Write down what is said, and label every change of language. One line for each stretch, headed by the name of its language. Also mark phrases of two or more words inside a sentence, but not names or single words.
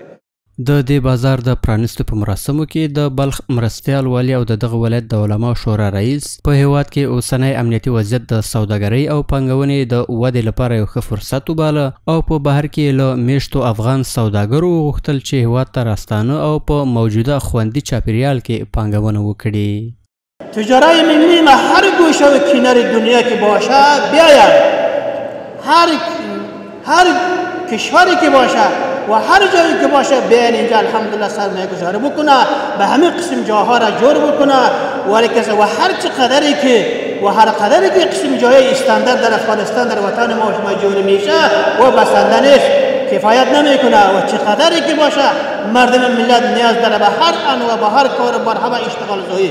Pashto: د دې بازار د پرانیستو په مراسمو کې د بلخ مرستیال والی او دغه ولایت د علماو شورا رئیس په هیواد کې اوسنی امنیتي وضعیت د سوداګرۍ او پانګونې د ودې لپاره یو ښه فرصت وباله او په بهر کې له میشتو افغان سوداګرو وغوښتل چې هیواد ته راستانه او په موجوده خوندي چاپیریال کې پانګونه وکړي.
Persian: تجارای ملی ما هر گوشه و کنار دنیا که باشه بیاید، هر کشوری که باشه و هر جایی که باشه بیاین اینجا الحمدلله سرمایه گذاری بکنه، به همه قسم جاها را جور بکنه و هر قدری که قسم جای استاندارد در افغانستان در وطن ما شما جور میشه و بسنده نیست، کفایت نمیکنه و قدری که باشه مردم ملت نیاز داره به هر انواع به هر کار و مرحبا اشتغال زویی.